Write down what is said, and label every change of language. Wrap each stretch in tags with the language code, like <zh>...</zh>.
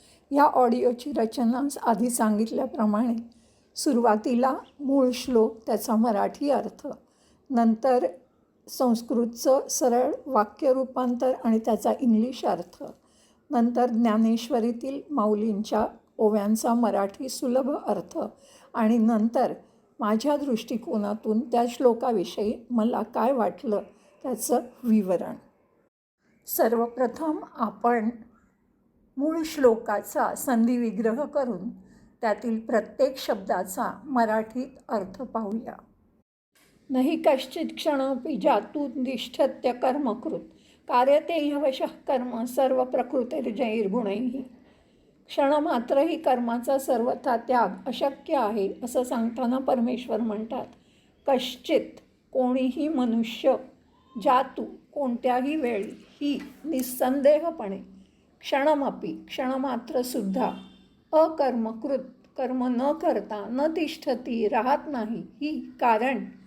<mr>या ऑडिओची रचना आधी सांगितल्याप्रमाणे सुरुवातीला मूळ श्लोक, त्याचा मराठी अर्थ, नंतर संस्कृतचं सरळ वाक्य रूपांतर आणि त्याचा इंग्लिश अर्थ, नंतर ज्ञानेश्वरीतील माऊलींच्या ओव्यांचा मराठी सुलभ अर्थ आणि नंतर माझ्या दृष्टिकोनातून त्या श्लोकाविषयी मला काय वाटलं त्याचं विवरण. सर्वप्रथम आपण मूळ श्लोकाचा संधिविग्रह करून त्यातील प्रत्येक शब्दाचा मराठीत अर्थ पाहूया.</mr> <sa>नहि कश्चित् क्षणोऽपि जातुनिष्ठत्य कर्मकृत कार्यते ह्यवशः कर्म सर्व प्रकृतिर्जैर्गुणैः.</sa> <mr>क्षणमात्रही कर्माचा सर्वथा त्याग अशक्य आहे असं सांगताना परमेश्वर म्हणतात, कश्चित कोणीही मनुष्य, जातू कोणत्याही वेळी, ही निस्संदेहपणे, क्षणमपि क्षणमात्रसुद्धा, अकर्मकृत कर्म न करता, न तिष्ठती राहत नाही, ही कारण</mr>